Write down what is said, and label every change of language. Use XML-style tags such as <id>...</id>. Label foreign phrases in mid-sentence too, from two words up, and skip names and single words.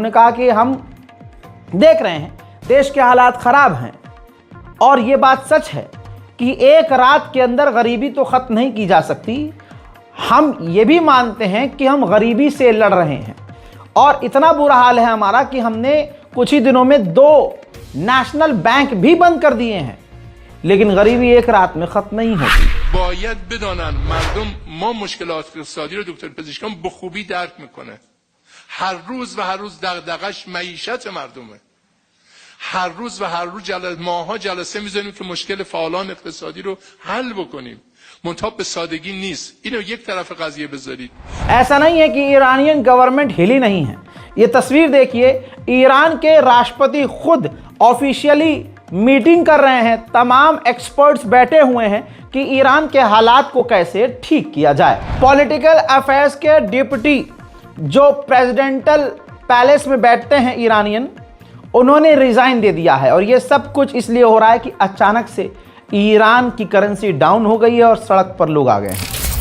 <hi>उन्होंने कहा कि हम देख रहे हैं देश के हालात ख़राब हैं और ये बात सच है कि एक रात के अंदर गरीबी तो ख़त्म नहीं की जा सकती। हम ये भी मानते हैं कि हम गरीबी से लड़ रहे हैं और इतना बुरा हाल है हमारा कि हमने कुछ ही दिनों में 2</hi> <en>national bank</en> <hi>भी बंद कर दिए हैं, लेकिन गरीबी एक रात में खत्म नहीं होती।</hi> <fa>باید بدانن مردم ما مشکلات اقتصادی رو دکتر پزشکان به خوبی درک میکنه. هر روز و هر روز دغدغش معیشت مردمه. هر روز و هر روز ماها جلسه میذاریم که مشکل فعالان اقتصادی رو حل بکنیم. منتها به سادگی نیست. اینو یک طرف قضیه بذارید.</fa> <hi>ऐसा नहीं है कि</hi> <en>Iranian government</en> <hi>हिली नहीं है। ये तस्वीर देखिए, ईरान के राष्ट्रपति खुद</hi> <en>officially meeting</en> <hi>कर रहे हैं, तमाम एक्सपर्ट्स बैठे हुए हैं कि ईरान के हालात को कैसे ठीक किया जाए।</hi> <en>political affairs</en> <hi>के डिप्टी जो</hi> <en>presidential palace</en> <hi>में बैठते हैं ईरानियन, उन्होंने रिज़ाइन दे दिया है और ये सब कुछ इसलिए हो रहा है कि अचानक से ईरान की</hi> <en>currency down</en> <hi>हो गई है और सड़क पर लोग आ गए हैं।</hi>